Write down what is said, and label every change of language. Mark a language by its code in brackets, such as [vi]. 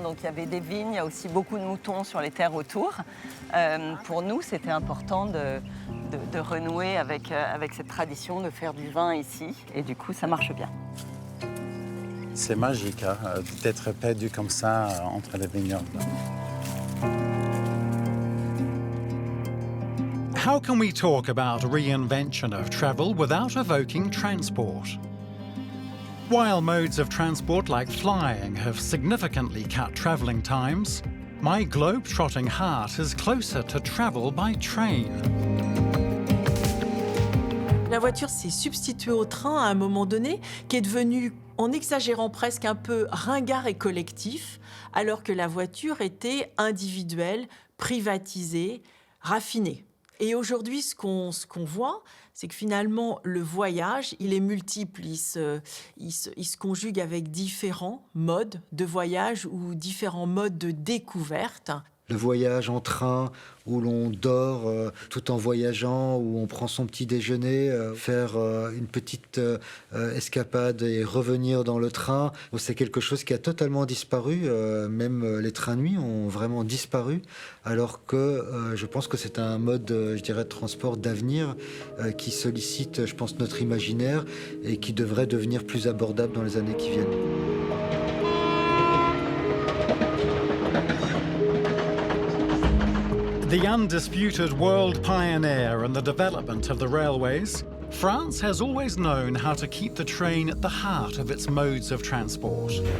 [fr] Donc il y avait des vignes, il y a aussi beaucoup de moutons sur les terres autour. Pour nous, c'était important de renouer avec cette tradition de faire du vin ici. Et du coup, ça marche bien. C'est magique hein, d'être perdu comme ça entre les vignobles. [en] How can we talk about reinvention of travel without evoking transport? While modes of transport like flying have significantly cut travelling times, my globe-trotting heart is closer to travel by train. [fr] La voiture s'est substituée au train à un moment donné, qui est devenu, en exagérant presque un peu, ringard et collectif, alors que la voiture était individuelle, privatisée, raffinée. Et aujourd'hui, ce qu'on voit, c'est que finalement, le voyage, il est multiple, il se conjugue avec différents modes de voyage ou différents modes de découverte. Le voyage en train où l'on dort tout en voyageant, où on prend son petit déjeuner, faire une petite escapade et revenir dans le train, c'est quelque chose qui a totalement disparu. Même les trains nuit ont vraiment disparu, alors que je pense que c'est un mode, je dirais, de transport d'avenir qui sollicite, je pense, notre imaginaire et qui devrait devenir plus abordable dans les années qui viennent. [en] The undisputed world pioneer in the development of the railways, France has always known how to keep the train at the heart of its modes of transport.